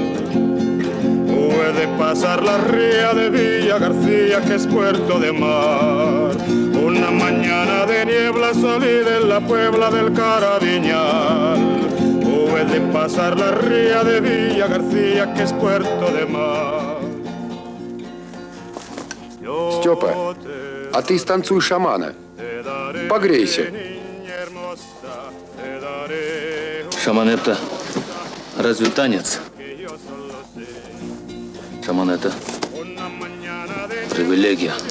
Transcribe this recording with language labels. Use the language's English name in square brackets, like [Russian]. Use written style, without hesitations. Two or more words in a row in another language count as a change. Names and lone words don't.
[Spanish] Hube de pasar la ría de Villa García, que es puerto de mar. Una mañana de niebla salí de la Puebla del Carabiñal. Hube de pasar la ría de Villa García, que es puerto de mar. [Russian] Степа, а ты станцуй шамана. Погрейся. Шаман это разве танец? Шаман это привилегия.